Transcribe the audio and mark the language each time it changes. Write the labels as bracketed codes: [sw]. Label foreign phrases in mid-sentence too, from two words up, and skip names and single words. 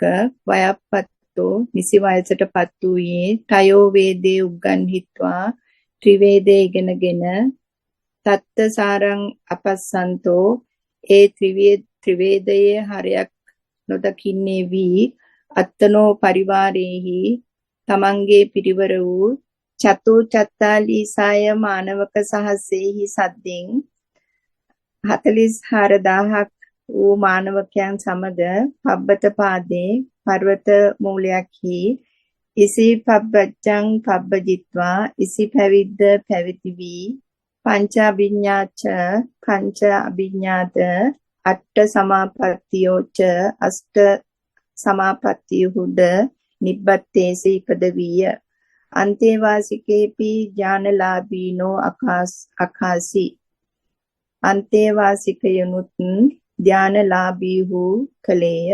[pi] වයප්පත්තෝ [si] නිසි වයසටපත් වූයේ [pi] තයෝ වේදේ උග්ගන්හිත්වා [si] ත්‍රිවේදේ ඉගෙනගෙන [pi] තත්ත සාරං අපස්සන්තෝ [si] ඒ ත්‍රිවේදයේ හරයක් නොදකින්නේ වී [pi] අත්තනෝ පරිවාරේහි [si] තමන්ගේ පිරිවර වූ [pi] චතු චත්තාලීසාය මානවක සහස්සේහි සද්දින් [si] 44000ක් වූ මානවකයන් සමග [pi] පබ්බත පාදේ [si] පර්වත මූලයක්හි [pi] ඉසි පබ්බච්ඡං පබ්බජිත්වා [si] ඉසි පැවිද්ද පැවිදි වී [pi] පංච අභිඥාත අට්ඨ [si] සමාපත්තියෝච අෂ්ඨ සමාපත්තියුද නිබ්බත්තේසි ඉපදවිය [pi] අන්තේ වාසිකේපි ඥානලාභීනෝ අකාසි [si] අන්තේ වාසිකයනුත් ධානලාභීහු කලේය